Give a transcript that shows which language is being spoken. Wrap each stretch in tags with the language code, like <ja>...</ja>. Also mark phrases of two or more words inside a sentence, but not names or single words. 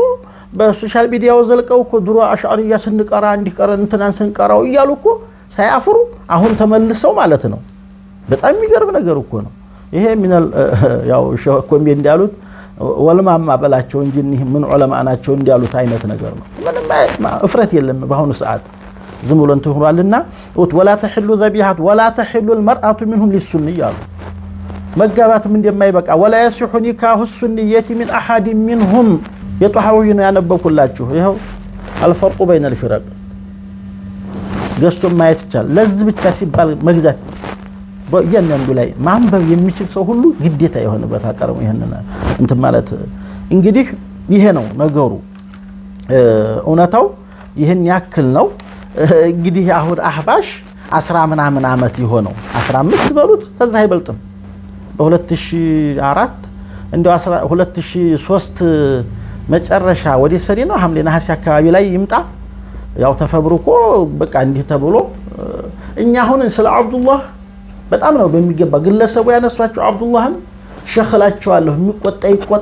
<am>በሶሻል ሚዲያው ዘልቀው እኮ ድሮ አሽዓሪያ ስንቀራ እንዲቀረን እንትናን ስንቀራው እያሉ እኮ ሳያፍሩ አሁን ተመልሰው ማለት ነው በጣም የሚገርም ነገር እኮ ነው ይሄ ሚናል ያው ሸኮም እንዲያሉት ወልማማ በላቸው እንጂ ምን ዑለማ ናቸው እንዲያሉት አይነት ነገር ነው ምንም እፍረት የለም በአሁኑ ሰዓት ዝም ብሎ እንትን ሆኗልና</am> <ar>ولا تحل ذبيحه ولا تحل المرأة منهم للسنية</ar> <am>መጋባትም እንደማይበቃ</am> <ar>ولا يصح نكاح السنية من احد منهم</ar> <am>የጧሃዊ ነው ያነበብኩላችሁ ይሄው</am> <ar>الفرق بين الفرق</ar> <am>ገስቶ ማየት ይቻላል ለዚህ ብቻ ሲባል መግዛት በእያንዳንዱ ላይ ማንበብ የሚችል ሰው ሁሉ ግዴታ የሆነበት አቀረሙ ይሄንና እንትን ማለት እንግዲህ ይሄ ነው ነገሩ እውነታው ይሄን ያክል ነው እንግዲህ አሁን አህባሽ 10 ምናምን አመት ይሆነው 15 በሉት ተዛ አይበልጥም በ2004 እንደው 2003 መጨረሻ ወደ ሰሪ ነው ሐምሌ ነሐሴ አካባቢ ላይ ይምጣ ያው ተፈብሩኮ በቃ እንዲህ ተብሎ እኛ አሁን ስለ አብዱላህ በጣም ነው በሚገባ ግለሰቡ ያነሷቸው አብዱላህን ሸኽላቸዋለሁ የሚቆጣ ይቆጣ</am>